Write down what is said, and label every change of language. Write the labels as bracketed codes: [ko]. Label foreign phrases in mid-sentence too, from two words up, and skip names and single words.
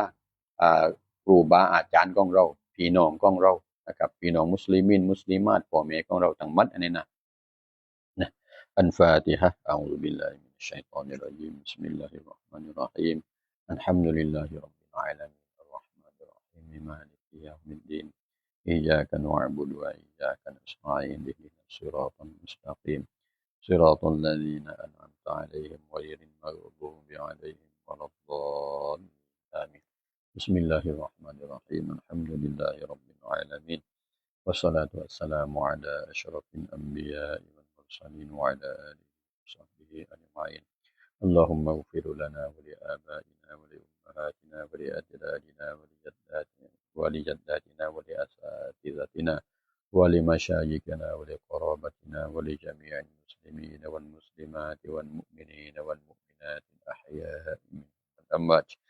[th] ครูบาอาจารย์ของเราพี่น้องของเรานะครับพี่น้อง [ar] مسلمين مسلمات [th] พ่อแม่ของเราทั้งหมดอันนี้นะอันฟาติฮะ [ar] أعوذ بالله من الشيطان الرجيم بسم الله الرحمن الرحيم الحمد لله رب العالمين الرحمن الرحيم مالك يوم الدين إياك نعبد وإياك نس تعين اهدنا الصراط المستقيم صراط الذين أنعمت عليهم غير المغضوب عليهم ولا الضالين آمين بسم الله الرحمن الرحيم الحمد لله رب العالمين والصلاة والسلام على أشرف الأنبياء والمرسلين وعلى آله وصحبه أجمعين اللهم اغفر لنا ولآبائنا ولأمهاتنا ولأجدادنا ولجداتنا ولأساتذتنا ولمشايخنا ولقرابتنا ولجميع المسلمين والمسلمات والمؤمنين والمؤمنات الأحياء منهم والأموات